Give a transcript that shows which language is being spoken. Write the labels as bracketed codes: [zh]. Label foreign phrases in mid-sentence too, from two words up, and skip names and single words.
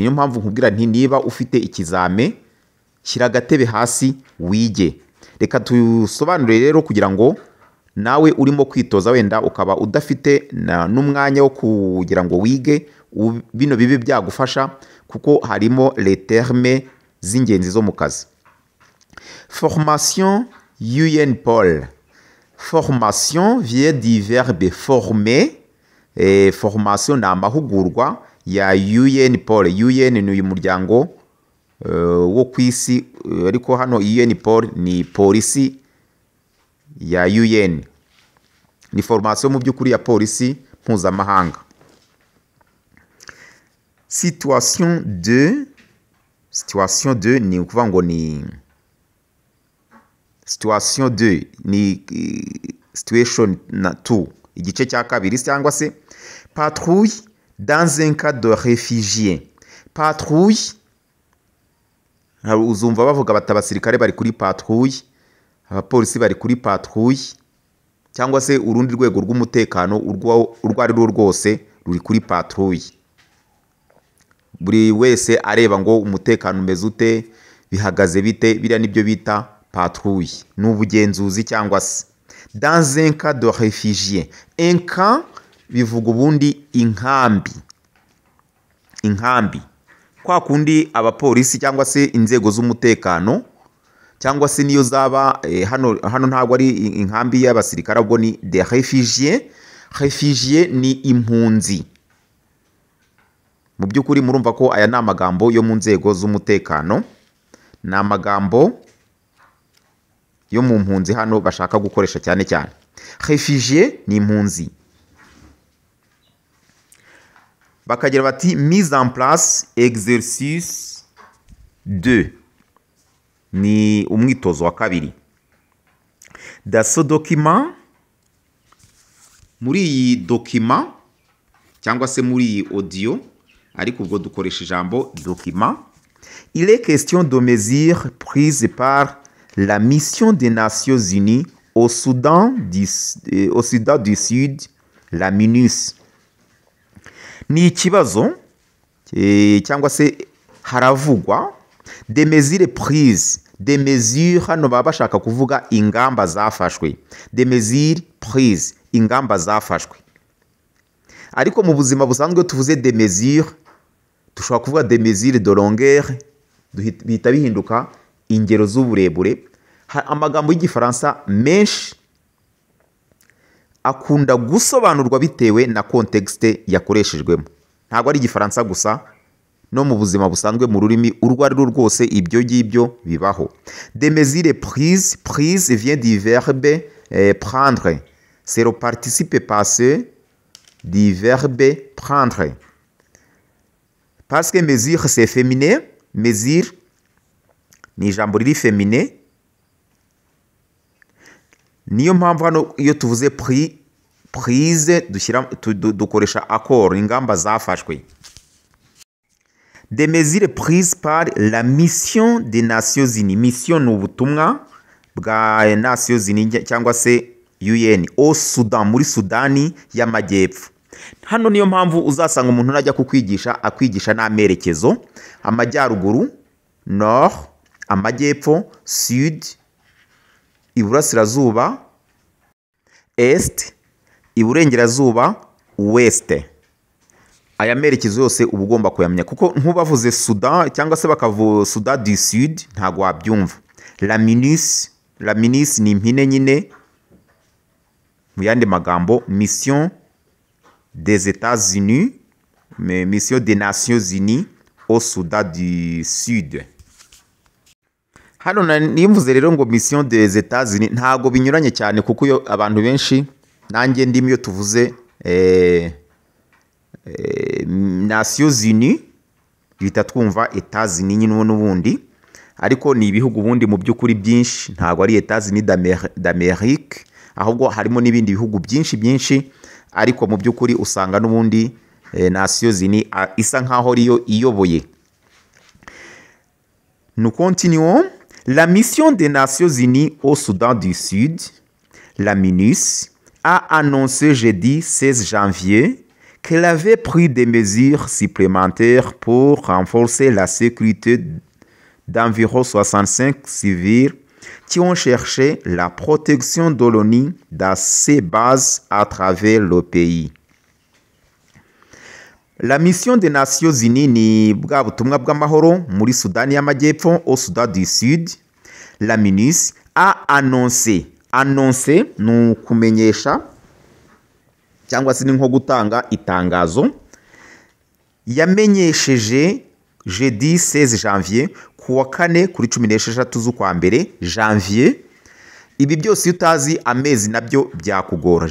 [rw] Niyo mpamvu nkubwira nti niba ufite ikizame shyira agatebe hasi wige. Reka tusobanure rero kugira ngo nawe urimo kwitoza wenda ukaba udafite n'umwanya wo kugira ngo wige bino bibe byagufasha kuko harimo [fr] les termes [rw] z'ingenzi zo mu kazi. [fr] Formation UNPOL. Formation vient du verbe former. [rw] Formation ni amahugurwa ya UNPOL. UN ni uyu muryango wo ku isi ariko hano UNPOL ni polisi ya UN. Ni formation mu by'ukuri ya polisi mpuzamahanga. Situation 2 ni ukuvuga ngo ni situation 2 ni situation 2 igice cya kabiri cyangwa se [fr] patrouille dans un cas de réfugié. [rw] Patrouille uzumva bavuga bati abasirikare bari kuri patrouille, abapolisi bari kuri patrouille cyangwa se urundi rwego rw'umutekano urwo ari rwo rwose ruri kuri patrouille. Buri wese areba ngo umutekano umeze ute, bihagaze bite, biriya nibyo bita patrouille. N'ubugenzuzi cyangwa se [fr] dans un cas de réfugié. Un camp [rw] bivuga ubundi inkambi. Inkambi kwa kundi abapolisi cyangwa se inzego z'umutekano cyangwa se niyo zaba hano ntabwo ari inkambi y'abasirikare ahubwo ni [fr] des réfugiés. [rw] Réfugié ni impunzi. Mu by'ukuri murumva ko aya ni amagambo yo mu nzego z'umutekano, ni amagambo yo mu mpunzi hano bashaka gukoresha cyane cyane. Réfugié ni impunzi. Bakagira bati [fr] mise en place exercice 2 [rw] ni umwitozo wa kabiri. [fr] Dans ce document, [rw] muri iyi document cyangwa se muri iyi audio ariko ubwo dukoresha ijambo document, [fr] il est question de mesures prises par la mission des Nations Unies au Soudan du Sud, la MINUS. [rw] Ni ikibazo cyangwa se haravugwa [fr] des mesures prises. Des mesures [rw] hano baba bashaka kuvuga ingamba zafashwe. [fr] Des mesures prises, [rw] ingamba zafashwe. Ariko mu buzima busanzwe tuvuze [fr] des mesures [rw] dushobora kuvuga [fr] des mesures de longueur, [rw] bihita bihinduka ingero z'uburebure. Amagambo y'igifaransa menshi akunda gusobanurwa bitewe na contexte yakoreshejwemo. Ntabwo ari igifaransa gusa, no mu buzima busanzwe mu rurimi urwo ari rwo rwose ibyo ngibyo bibaho. [fr] Des mesures prises. Prise vient du verbe prendre. C'est le participe passé du verbe prendre. Parce que mesure c'est féminin. [rw] Mesure ni ijambo riri féminin. Niyo mpamvu hano iyo tuvuze prise dukoresha accord, ingamba zafashwe. [fr] Des mesures prises par la mission des Nations Unies. [rw] Mission ni ubutumwa bwa Nations Unies cyangwa se UN au Sudan, muri Sudani y'Amajyepfo. hano niyo mpamvu uzasanga umuntu najya kukwigisha akwigisha n'amerekezo: amajyaruguru nord, amajyepfo sud, iburasirazuba est, iburengerazuba west. Aya merekezo yose uba ugomba kuyamenya, kuko nk'ubavuze Sudan cyangwa se bakavuga Sudan du Sud ntabwo wabyumva. [fr] La MINUS [rw] ni impine nyine, mu yandi magambo [fr] mission des États-Unis, mission des Nations Unies au Sudan du Sud. [rw] Hano nimvuze rero ngo [fr] mission des États-Unis [rw] ntabwo binyuranye cyane, kuko iyo abantu benshi nanjye ndimo iyo tuvuze Nations Unies bita twumva États-Unis nyine n'ubundi, ariko ni ibihugu ubundi mu by'ukuri byinshi, ntabwo ari États-Unis d'Amérique, ahubwo harimo n'ibindi bihugu byinshi, ariko mu by'ukuri usanga n'ubundi Nations Unies isa nkaho ariyo iyoboye. [fr] Nous continuons. La mission des Nations Unies au Soudan du Sud, la MINUS, a annoncé jeudi 16 janvier qu'elle avait pris des mesures supplémentaires pour renforcer la sécurité d'environ 65 civils qui ont cherché la protection de l'ONU dans ses bases à travers le pays. La mission des Nations Unies [rw] ni bwa butumwa bw'amahoro muri Sudani y'Amajyepfo [fr] au Soudan du Sud. La MINUS a annoncé [rw] ni ukumenyesha cyangwa se ni nko gutanga itangazo. Yamenyesheje [fr] jeudi 16 janvier [rw] kuwa 4 kuri 16 z'ukwa mbere janvier. Ibi byose utazi amezi nabyo byakugora.